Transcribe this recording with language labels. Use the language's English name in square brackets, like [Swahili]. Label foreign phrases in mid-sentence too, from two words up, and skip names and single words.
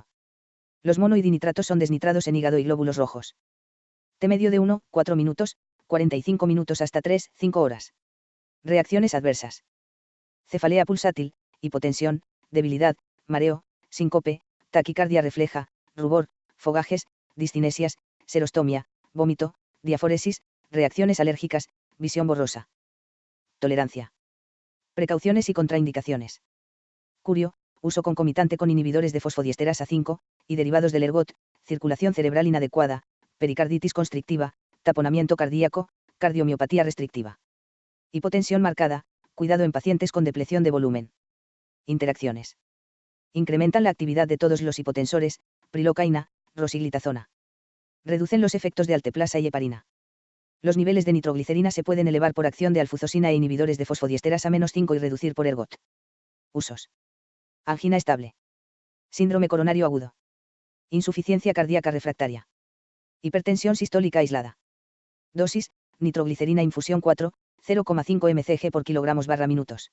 [Spanish] Los mono y dinitratos son desnitrados en hígado y glóbulos rojos. T medio de 1-4 minutos, 45 minutos hasta 3-5 horas. Reacciones adversas. Cefalea pulsátil, hipotensión, debilidad, mareo, síncope, taquicardia refleja, rubor, fogajes, discinesias, serostomia, vómito, diaforesis, reacciones alérgicas, visión borrosa. Tolerancia. Precauciones y contraindicaciones. Curio, uso concomitante con inhibidores de fosfodiesterasa 5, y derivados del ergot, circulación cerebral inadecuada, pericarditis constrictiva, taponamiento cardíaco, cardiomiopatía restrictiva. Hipotensión marcada, cuidado en pacientes con depleción de volumen. Interacciones. Incrementan la actividad de todos los hipotensores, prilocaína, rosiglitazona. Reducen los efectos de alteplasa y heparina. Los niveles de nitroglicerina se pueden elevar por acción de alfuzosina e inhibidores de fosfodiesterasa -5 y reducir por ergot. Usos. Angina estable. Síndrome coronario agudo. Insuficiencia cardíaca refractaria. Hipertensión sistólica aislada. Dosis, nitroglicerina infusión 4, 0,5 mcg por kilogramos/minutos.